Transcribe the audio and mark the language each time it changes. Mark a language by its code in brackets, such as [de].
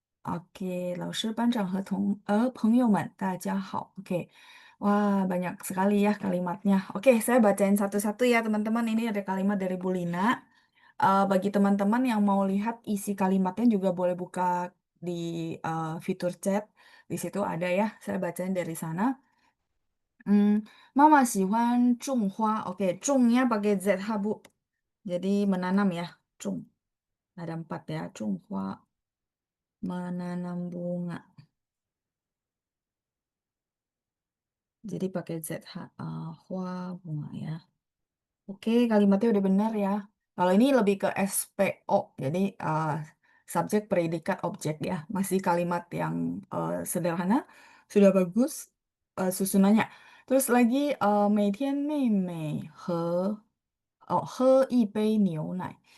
[zh] Oke, 老师、班长和朋友们，大家好. [id] Oke, wah banyak sekali ya kalimatnya. Oke, saya bacain satu-satu ya teman-teman. Ini ada kalimat dari Bu Lina. Bagi teman-teman yang mau lihat isi kalimatnya juga boleh buka di fitur chat. Di situ ada ya, saya bacain dari sana. Mama [zh] 喜欢种花. [id] Oke, 种nya pakai ZH, Bu. Jadi menanam ya. 种.Ada 4 ya. 种花. Menanam bunga. Jadi pakai ZH. Hua, bunga ya. Oke, kalimatnya udah benar ya. Kalau ini lebih ke SPO. Jadi subjek, predikat, objek ya. Masih kalimat yang sederhana. Sudah bagus susunannya. Terus lagi [zh] 每天妹妹和 Oh, 喝一杯牛奶.